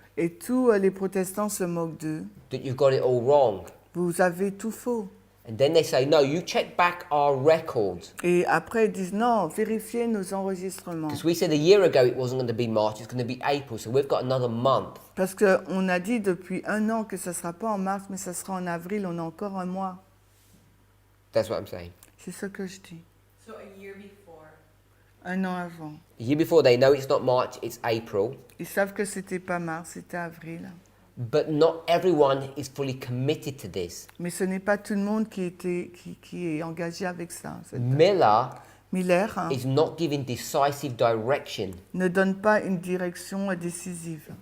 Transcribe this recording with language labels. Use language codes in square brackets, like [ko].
[fr] et tous les protestants se moquent d'eux. [en] that you've got it all wrong. [fr] Vous avez tout faux. [en] And then they say, no, you check back our records. [fr] Et après, ils disent non, vérifiez nos enregistrements. [en] Because we said a year ago it wasn't going to be March, it's going to be April, so we've got another month. [fr] Parce qu'on a dit depuis un an que ça ne sera pas en mars, mais ça sera en avril, on a encore un mois. [en] That's what I'm saying. [fr] C'est ce que je dis. [en] So a year before. [fr] Un an avant. [en] A year before, they know it's not March, it's April. [fr] Ils savent que c'était pas mars, c'était avril. [en] But not everyone is fully committed to this. [fr] Mais ce n'est pas tout le monde qui est engagé avec ça. [en] Miller [fr] Miller [en] is not giving decisive direction. [fr] ne donne pas une direction décisive.